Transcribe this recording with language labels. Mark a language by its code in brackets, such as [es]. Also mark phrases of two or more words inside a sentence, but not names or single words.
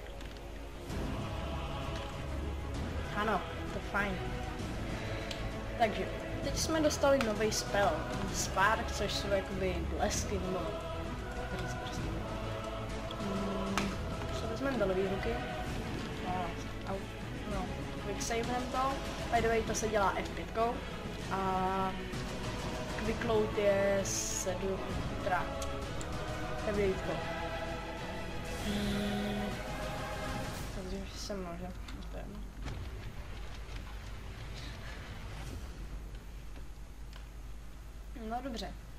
[cs] Ano, to je fajn. Takže, teď jsme dostali nový spell, Spark, což jsou jakoby blesky nebo... Vezmeme do levý ruky. No, quick savenem to. [en] By the way, [cs] to se dělá F5. A [en] quick load [cs] je 7, teda F9. Takže se může. No dobře.